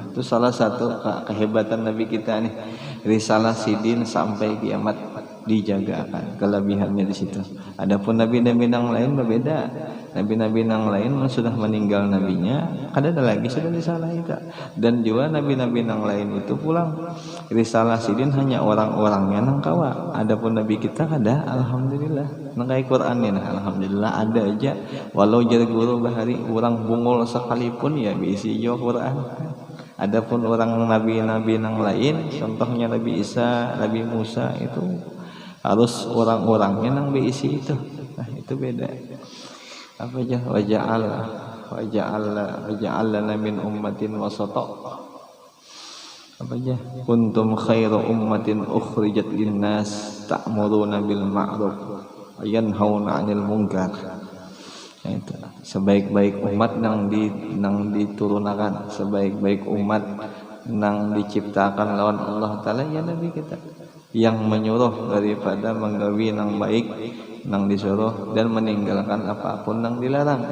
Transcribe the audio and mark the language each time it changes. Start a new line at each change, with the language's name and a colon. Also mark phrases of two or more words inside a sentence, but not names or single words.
Banjar: Itu salah satu kehebatan Nabi kita nih, risalah sidin sampai kiamat dijaga akan, kelebihannya di situ. Adapun nabi-nabi yang lain berbeda. Nabi-nabi yang lain sudah meninggal nabinya, ada lagi sudah risalah itu. Dan juga nabi-nabi yang lain itu pulang risalah sidin hanya orang-orangnya nang kawa. Adapun nabi kita ada alhamdulillah. Nang kai Quran ini alhamdulillah ada aja. Walau jadi guru bahari orang bungul sekalipun ya bisa jo Quran. Adapun orang nabi-nabi yang lain, contohnya Nabi Isa, Nabi Musa itu harus orang-orangnya yang berisi itu. Nah itu beda. Apa aja
Arabic: وجعلنا من أمة وسطا.
Banjar: Apa aja
Arabic: كنتم خير أمة أخرجت للناس تأمرون بالمعروف وينهون عن المنكر. Nah, itu sebaik-baik umat nang diturunkan, sebaik-baik umat nang diciptakan lawan Allah Ta'ala ya Nabi kita yang menyuruh daripada menggawi nang baik nang disuruh dan meninggalkan apapun nang dilarang.